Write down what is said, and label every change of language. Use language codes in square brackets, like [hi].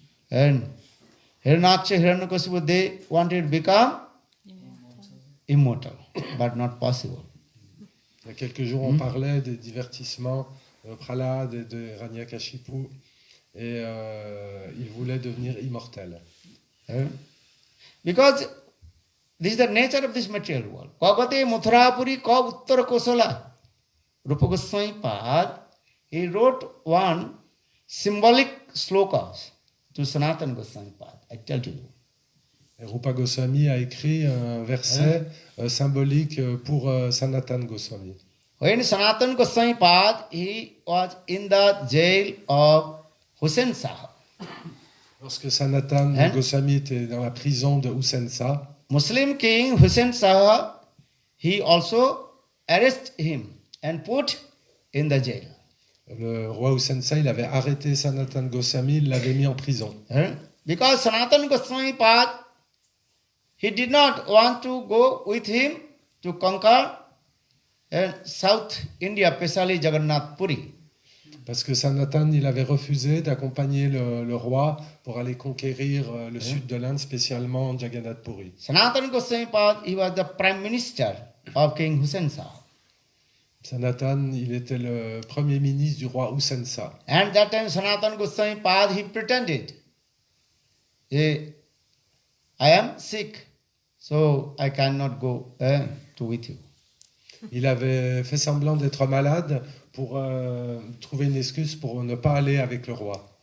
[en] And Hiranyaksha, Hiranyakasipu, they wanted to become immortal, but not possible. [fr] Il y a quelques jours, on parlait des divertissements de Prahlad et de Hiranyakashipu et ils voulaient devenir immortels. [en] Because this is the nature of this material world. [sa] Kagate Mathurapuri ka Uttara Kosala. [en] Rupa Goswami Pad, he wrote one symbolic slokas to Sanatana Goswami Pad. I tell to you. [fr] Et Rupa Goswami a écrit un verset symbolique pour Sanatana Goswami. [en] When Sanatana Goswami Pad, he was in the jail of Hussain Shah. [fr] Lorsque Sanatana Goswami était dans la prison de Hussain Shah, [en] Muslim king Hussain Shah, he also arrested him and put in the jail. [fr] le roi Hussain Shah, il avait arrêté Sanatana Goswami, il l'avait mis en prison. [en] Because Sanatana Goswami Pad, he did not want to go with him to conquer South India, especially Jagannath Puri. [fr] Parce que Sanatana, il avait refusé d'accompagner le roi pour aller conquérir le sud de l'Inde, spécialement Jagannath Puri. [en] Sanatana Goswami Pad, he was the prime minister of King Hussain Shah. [fr] Sanatana, il était le premier ministre du roi Hussain Shah. [en] And that time Sanatana Goswami Pad, he pretended, I am sick, so I cannot go to with you. [fr] Il avait fait semblant d'être malade pour trouver une excuse pour ne pas aller avec le roi.